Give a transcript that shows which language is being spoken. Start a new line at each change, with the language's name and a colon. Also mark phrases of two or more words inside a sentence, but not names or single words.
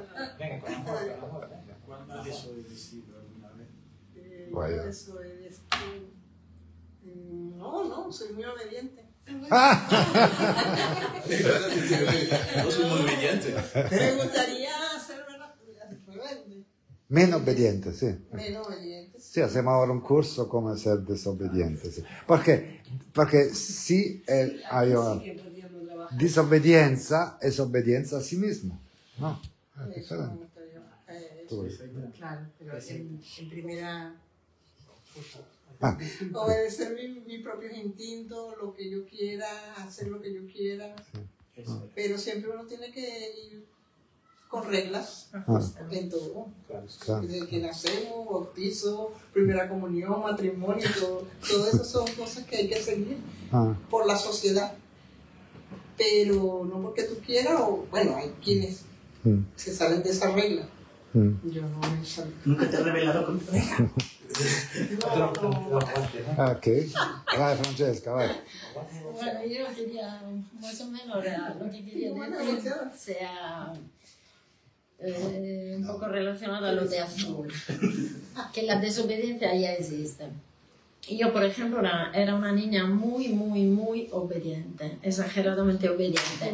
Spanish: ¿Cuándo has desobedecido alguna vez? Vaya. No, soy muy obediente. No soy muy obediente. Me gustaría ser rebelde.
Italian: Meno obbediente, sì.
Spanish: Menos obediente. Sì, hacemos ahora un curso come ser desobediente,
Italian: sì. Perché sì,
Spanish: hay disobbedienza es obbedienza a sí mismo, ¿no? Es diferente. Claro, pero en primera... Obedecer mis propios instintos, lo que yo quiera, hacer lo que yo quiera. Pero siempre uno tiene que ir con reglas en todo. Claro. Desde que nacemos, bautizo, primera comunión, matrimonio, todo eso son cosas que hay que seguir por la sociedad. Pero no porque tú quieras, o bueno, hay quienes se salen de esa regla. Yo no me salgo. ¿Nunca te he revelado con tu hija?
Italian: Ok. Vai, Francesca, vai.
Spanish: Bueno, yo quería, más o menos, lo que quería decir sea un poco relacionado a lo de azul, que la desobediencia ya existe. Y yo, por ejemplo, era una niña muy obediente, exageradamente obediente.